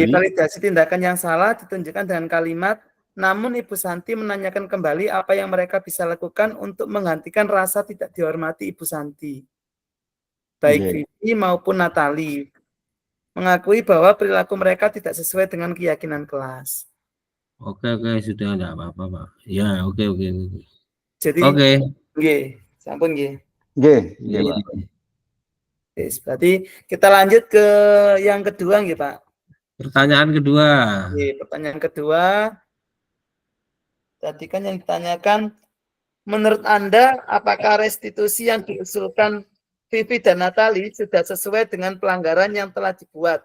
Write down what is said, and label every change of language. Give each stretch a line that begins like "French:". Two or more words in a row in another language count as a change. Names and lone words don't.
Indonesian: validasi tindakan yang salah ditunjukkan dengan kalimat, namun Ibu Santi menanyakan kembali apa yang mereka bisa lakukan untuk menggantikan rasa tidak dihormati Ibu Santi. Baik Nggih. Vivi maupun Natali. Mengakui bahwa perilaku mereka tidak sesuai dengan keyakinan kelas. Oke, sudah enggak apa-apa Pak. Ya, oke. Jadi, Oke.
Javanese: nggih, sampun nggih.
Indonesian: Nggih, Pak. Yes, berarti kita lanjut ke yang kedua nggih, Pak. Pertanyaan kedua. Oke, pertanyaan kedua. Tadi kan yang ditanyakan, menurut Anda apakah restitusi yang diusulkan Vivi dan Natali sudah sesuai dengan pelanggaran yang telah dibuat?